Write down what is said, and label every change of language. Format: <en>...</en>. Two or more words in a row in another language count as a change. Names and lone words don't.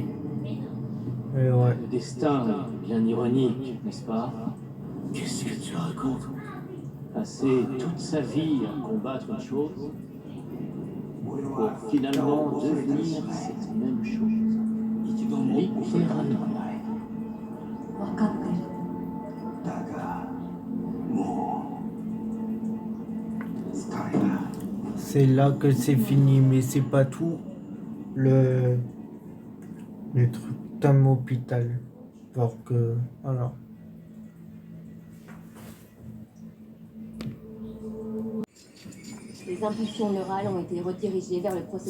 <fr>Et ouais. Le destin est bien ironique, n'est-ce pas? Qu'est-ce que tu racontes? Passer toute sa vie à combattre une chose pour finalement devenir cette même chose. Littéralement.</fr> <ja>Wakatte. だがもう疲れた。</ja> <fr>C'est là que c'est fini, mais c'est pas tout. Le truc d'un hôpital. Alors que. Voilà. Les impulsions neurales ont été redirigées vers le processus.</fr>